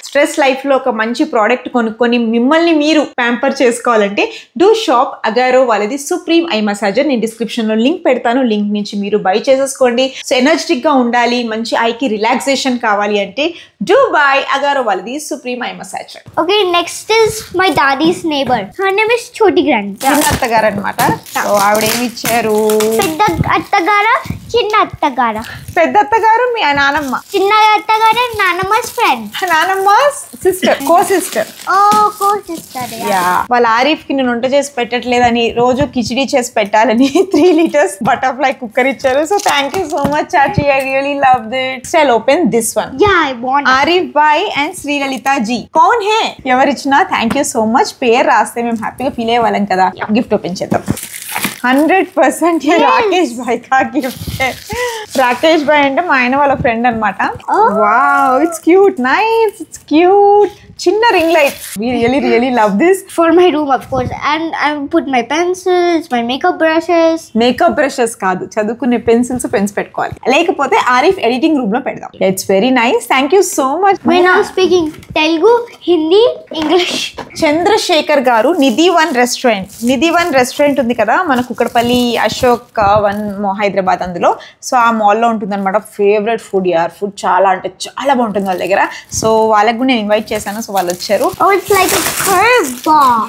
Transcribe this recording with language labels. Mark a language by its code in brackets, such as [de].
[te] Stress లైఫ్లో ఒక మంచి ప్రోడక్ట్ కొనుక్కొని మిమ్మల్ని మీరు ప్యాంపర్ చేసుకోవాలంటే డూ షాప్ అగారో వాళ్ళది సుప్రీం ఐ మసాజర్. నేను డిస్క్రిప్షన్లో లింక్ పెడతాను, లింక్ నుంచి మీరు బై చేసేసుకోండి. సో ఎనర్జెటిక్గా ఉండాలి, మంచి ఐకి రిలాక్సేషన్ కావాలి అంటే డూ బై అగారో వాళ్ళది supreme I massager. [en] Okay, next is my daddy's neighbor. Her name is Choti Granny. [te] చిన్న అత్తగారు అనమాట. సో ఆవిడ ఏమి ఇచ్చారు? పెద్ద అత్తగార, చిన్న అత్తగార. పెద్ద అత్తగారు మీ నానమ్మ, చిన్న అత్తగారు నానమ్మ's friend. నానమ్మ సిస్టర్, కో సిస్టర్. [en] Oh, co-sister. [te] యా, వాళ్ళ ఆరిఫ్ కి నేను వంట చేసి పెట్టట్లేదని రోజు కిచిడి చేసి పెట్టాలని 3 liters బటర్ఫ్లై కుక్కర్ ఇచ్చారు. [en] So thank you so much చాచి, I really love that. Still open this one. Yeah, I want. [te] Arif bye and Sri Lalitha G. [hi] Kaun hey? [te] ఎవరిచ్చినా [en] Thank you so much. [te] పేరు రాస్తే మేము హ్యాపీగా ఫీల్ అయ్యేవాళ్ళం కదా. గిఫ్ట్ ఓపెన్ చేద్దాం. [hi] 100% ये राकेश भाई का गिफ्ट है. [te] రాకేష్ బాయ్ అంటే మా ఆయన వాళ్ళ ఫ్రెండ్ అనమాట. [en] Wow, it's cute, nice, it's cute. చిన్న ring light. We really love this. For my room, of course. And I put my pencils, my makeup brushes. [te] Makeup brushes కాదు, చదువుకునే పెన్సిల్స్, పెన్స్ పెట్టుకోవాలి. లేకపోతే ఆరిఫ్ ఎడిటింగ్ రూమ్ లో పెడదాం. [en] It's very nice. Thank you so much. When I'm speaking Telugu, Hindi, English. [te] Chandrasekhar గారు నిధి one restaurant ఉంది కదా మన కుక్కడపల్లి అశోక్ వన్ హైదరాబాద్ అందులో. సో ఆ మాల్లో ఉంటుంది అనమాట. ఫేవరెట్ ఫుడ్ యార్, ఫుడ్ చాలా అంటే చాలా బాగుంటుంది వాళ్ళ దగ్గర. సో వాళ్ళకి కూడా నేను ఇన్వైట్ చేశాను. సో వాళ్ళు వచ్చారు. [en] Oh, it's like a curveball.